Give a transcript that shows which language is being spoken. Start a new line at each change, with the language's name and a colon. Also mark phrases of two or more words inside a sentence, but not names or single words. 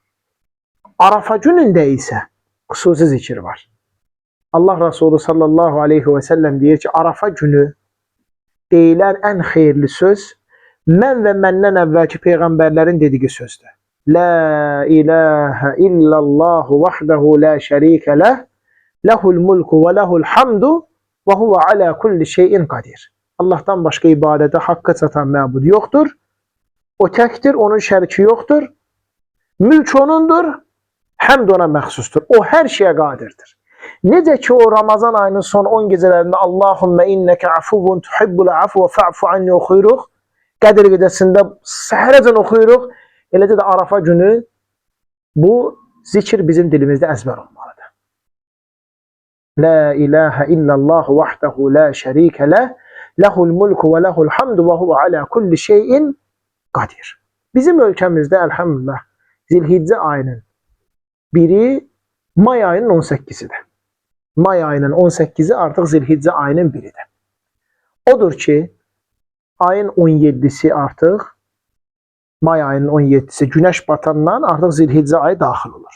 Azerbaijani: Arafa günündə isə xüsusi zikir var. Allah Resulü
Arabic: صلى الله عليه وسلم
Azerbaijani: deyir ki, Arafa günü deyilən ən xeyirli söz mən və məndən əvvəlki peyğəmbərlərin dediyi sözdür.
Arabic: لا إله إلا الله وحده لا شريك له، له الملك وله الحمد وهو على كل شيء قدير.
Azerbaijani: Allah'tan başka ibadete hakkı çatan məbud yoktur. O təkdir, onun şəriki yoktur. Mülk onundur, həmd ona məxsustur. O hər şeyə qadirdir. Necə ki o Ramazan ayının son 10 gecələrində
Arabic: اللهم إنك عفو تحب العفو فاعف عني
Azerbaijani: oxuyuruq. Qədir gecəsində səhərəcən oxuyuruq. Eləcə də Arafa günü bu zikir bizim dilimizdə əzbər olmalıdır.
Arabic: لا إله إلا الله وحده لا شريك له، له الملك وله الحمد وهو على كل شيء قدير.
Azerbaijani: Bizim ölkəmizdə elhamdülillah Zilhiccə ayının biri may ayının 18'idir. May ayının 18'i artıq Zilhiccə ayının biridir. Odur ki, ayın 17'si artıq, may ayının 17'si güneş batandan artıq Zilhiccə ayı daxil olur.